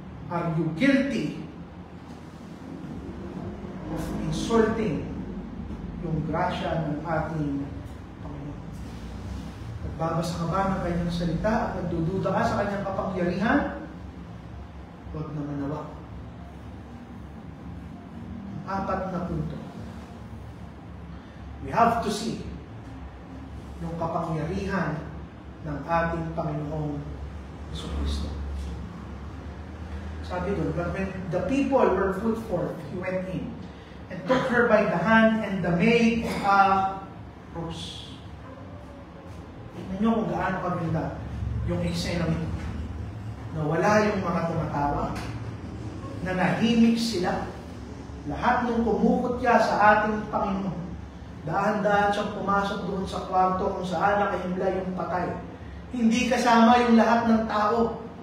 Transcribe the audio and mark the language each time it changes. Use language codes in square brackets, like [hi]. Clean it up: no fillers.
[en] Are you guilty of insulting [tl] yung grasya ng ating Panginoon? Nagbabasa ka ba ng kanyang salita at nagdududa ka sa kanyang kapangyarihan? Huwag na manawa. Apat na punto. [en] We have to see [tl] yung kapangyarihan ng ating Panginoong Jesucristo. Sabi doon, [en] but when the people were put forth, he went in and took her by the hand and the maid rose. [tl] Tignan nyo kung gaano kaganda yung eksena nito. Nawala yung mga tumatawa, nanahimik sila. Lahat ng kumukutya sa ating Panginoon, dahan-dahan siyang pumasok doon sa kwarto kung saan nakahimla yung patay. Hindi kasama yung lahat ng tao.